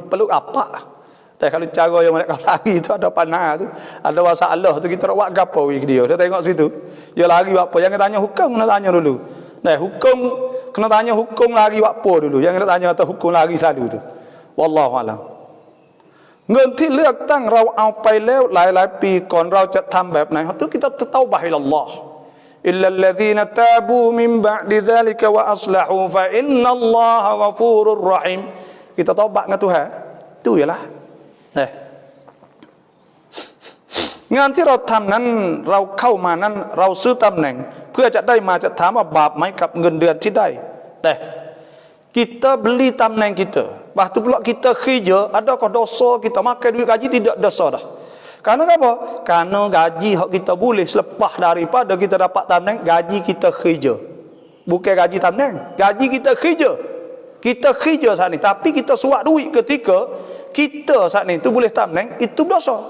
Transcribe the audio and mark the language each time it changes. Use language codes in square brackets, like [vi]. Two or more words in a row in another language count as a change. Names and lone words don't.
[ms] Perlu apa? Kalau cara yang mereka lari tu ada panah tu, ada masalah tu kita nak buat gapo dia. Dia tengok situ. Dia lari apa? Jangan tanya hukum, kena tanya dulu. Nah, hukum kena tanya hukum lagi apa dulu. Yang kena tanya atau hukum lagi selalu tu. [ar] والله أعلم. [th] เงินที่เลือกตั้งเราเอาไปแล้วหลายๆปีก่อนเราจะทำแบบไหนทุก [ms] kita bertaubat [ar] إلى الله إلا الذين تابوا من بعد ذلك وأصلحوا فإن الله غفور رحيم [ms] kita taubat dengan Tuhan itu ialah [th] งานที่เราทำนั้นเราเข้ามานั้นเราซื้อตำแหน่งเพื่อจะได้มาจะถามว่าบาปไหมกับเงินเดือนที่ได้แต่ [ms] kita beli tamneng kita. Lepas tu pula kita kerja, adakah dosa kita makan duit gaji? Tidak dosa dah. Karena apa? Karena gaji hak kita boleh selepas daripada kita dapat tamneng, gaji kita kerja. Bukan gaji tamneng, gaji kita kerja. Kita kerja saat ni, tapi kita suap duit ketika kita saat ni tu boleh tamneng, itu dosa.